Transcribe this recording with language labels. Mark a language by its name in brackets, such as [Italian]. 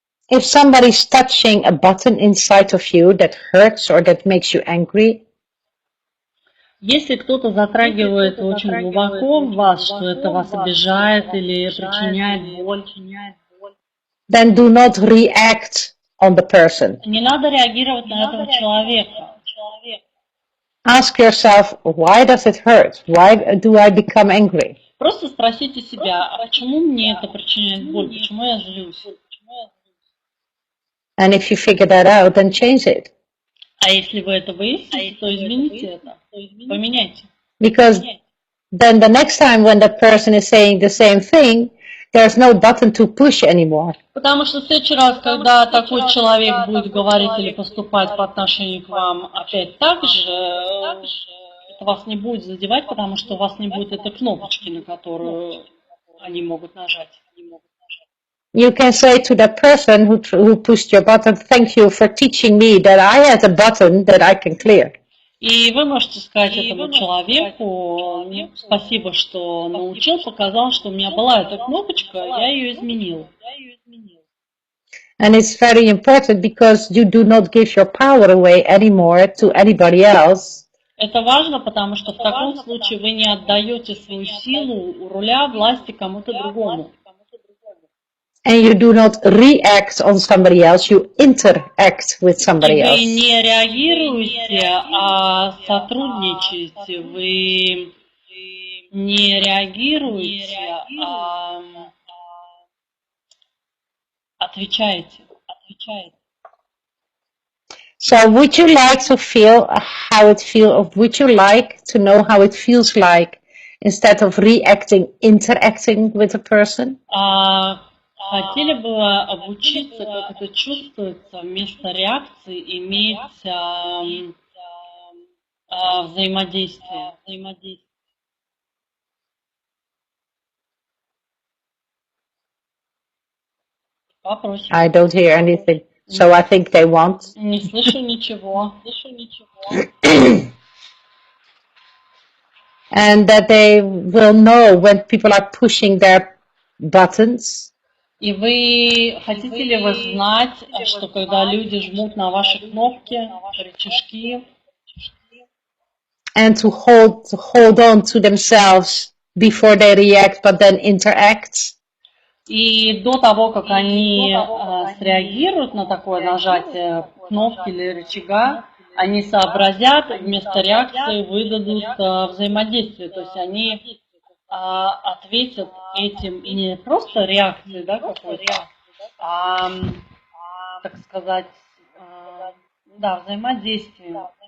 [English] If somebody's touching a button inside of you that hurts or that makes you angry, [Russian] если кто-то затрагивает очень глубоко в вас, что это вас обижает или причиняет боль, [English] then do not react on the person. [Russian] не надо реагировать на этого человека. [English] Ask yourself, why does it hurt? Why do I become angry? [Russian] Просто спросите себя, а почему мне это причиняет боль, почему я злюсь? [English] And if you figure that out, then change it. [Russian] А если вы это выясните, то измените это, поменяйте. [English] Because then the next time when that person is saying the same thing, there's no button to push anymore. [Russian] Потому что в следующий раз, когда такой человек будет говорить или поступать по отношению к вам опять так же, это вас не будет задевать, потому что у вас не будет этой кнопочки, на которую они могут нажать. [English] You can say to that person who pushed your button, thank you for teaching me that I had a button that I can clear. [Russian] И вы можете сказать этому человеку, спасибо, что научил, показал, что у меня была эта кнопочка, я ее изменил. [English] And it's very important because you do not give your power away anymore to anybody else. [Russian] Это важно, потому что в таком случае вы не отдаете свою силу у руля власти кому-то другому. [English] And you do not react on somebody else, you interact with somebody else. [Russian] И вы не реагируете, а сотрудничаете. Вы не реагируете, а отвечаете. [English] So would you like to feel how it feels, or would you like to know how it feels like instead of reacting, interacting with a person? [Russian] Хотели бы обучиться, как это чувствуется, вместо реакции иметь взаимодействие. Вопросик. [English] I don't hear anything, so I think they want. [Russian] Не слышу ничего. [English] And that they will know when people are pushing their buttons. [Russian] И вы хотите ли вы знать, что когда люди жмут на ваши кнопки, рычажки, [English] And to hold on to themselves before they react, but then interact. [Russian] и до того, как они среагируют на такое нажатие кнопки или рычага, они сообразят, вместо реакции выдадут взаимодействие. То есть они ответят этим не просто реакцией, да, какой-то, а, так сказать, да, взаимодействием.